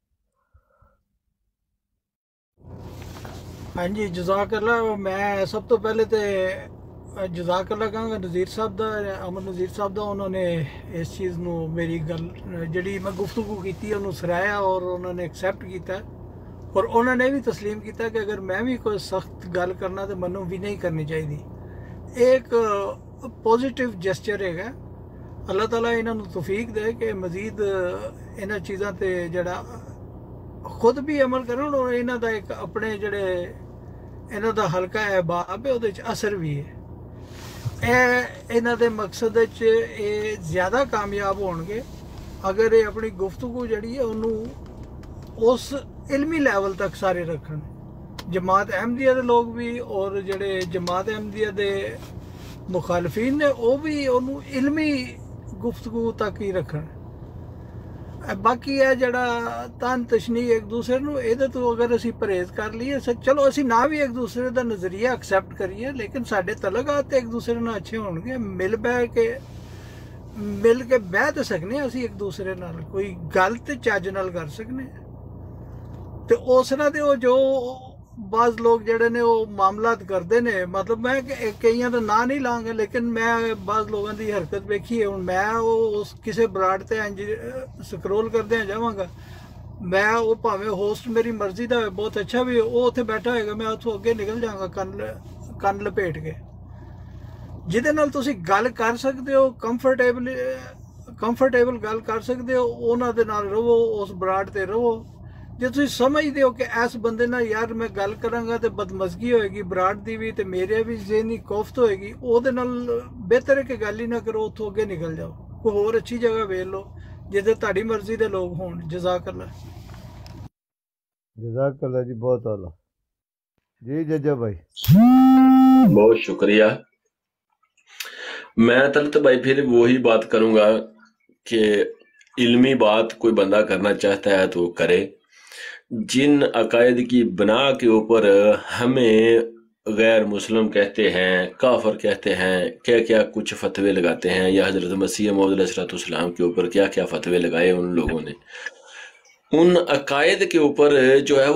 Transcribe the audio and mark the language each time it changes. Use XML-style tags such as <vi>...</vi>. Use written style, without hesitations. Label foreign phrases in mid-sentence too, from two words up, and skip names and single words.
<pa>ہاں جی جزاک اللہ میں سب تو پہلے تو جزاک اللہ کہاں گا نذیر صاحب دا امن نذیر صاحب دا انہوں نے اس چیز نو میری گل جڑی میں گفتگو کیتی انہوں سرایا اور انہوں نے ایکسیپٹ کیتا ہے اور انہوں نے بھی تسلیم کیتا کہ اگر میں بھی کوئی سخت گل کرنا تو منوں بھی نہیں کرنی چاہیے ایک</pa> <en>positive gesture</en> <pa>ہے اللہ تعالیٰ انہوں نے توفیق دے کہ مزید انہاں چیزاں تے جڑا خود بھی عمل کرن اور انہاں دا ایک اپنے جڑے انہاں دا حلقہ احباب ہے اودے وچ اثر بھی ہے انہاں دے مقصد وچ اے زیادہ کامیاب ہون گے اگر یہ اپنی گفتگو جڑی ہے انہوں اس علمی لیول تک سارے رکھن جماعت احمدیہ دے لوگ بھی اور جڑے جماعت احمدیہ دے مخالفین نے وہ بھی انہوں علمی گفتگو تک ہی رکھن باقی ہے جڑا تان تشنی ایک دوسرے نو یہ تو اگر اسی پرہیز کر لیے چلو اسی نہ بھی ایک دوسرے دا نظریہ ایکسیپٹ کریے لیکن ساڈے تعلقات ایک دوسرے نال اچھے ہون گے مل کے بہ تے سکنے اسی ایک دوسرے نال کوئی گل تے چج نال کر سکنے تے اس طرح دے وہ جو بعض لوگ جڑے نے وہ معاملات کرتے ہیں مطلب میں کئیاں دا نام نہیں لاں گا لیکن میں بعض لوگوں دی حرکت ویکھی ہے ہن میں وہ کسے براڈ تے انج سکرول کردے جاواں گا میں وہ بھاویں ہوسٹ میری مرضی دا بہت اچھا بھی وہ اتنے بیٹھا ہوئے گا میں اتوں اگے نکل جاؤں گا کن لپیٹ کے جہدے نال تسی گل کر سکتے ہو کمفرٹیبل گل کر سکتے ہو انہاں دے نال رہو اس براڈ تے رہو جے تسی سمجھتے ہو کہ اس بندے نال یار میں گل کراں گا تے بدمزگی ہوئے گی براڈ دی بھی تے میرے بھی ذہنی کوفت ہوئے گی او دے نال بہتر ہے کہ گل ہی نہ کرو اتوں اگے نکل جاؤ کوئی ہور اچھی جگہ ویل لو جہدے تہاڈی مرضی دے لوگ ہون جزاک اللہ جزاک اللہ جی بہت اعلیٰ جی ججا بھائی</pa> <ur>بہت شکریہ میں طلعت بھائی پھر وہی بات کروں گا کہ علمی بات کوئی بندہ کرنا چاہتا ہے تو کرے جن عقائد کی بنا کے اوپر ہمیں غیر مسلم کہتے ہیں کافر کہتے ہیں کیا کچھ فتوے لگاتے ہیں یا حضرت مسیح موعود علیہ السلام کے اوپر کیا فتوے لگائے ان لوگوں نے ان عقائد کے اوپر جو ہے</ur>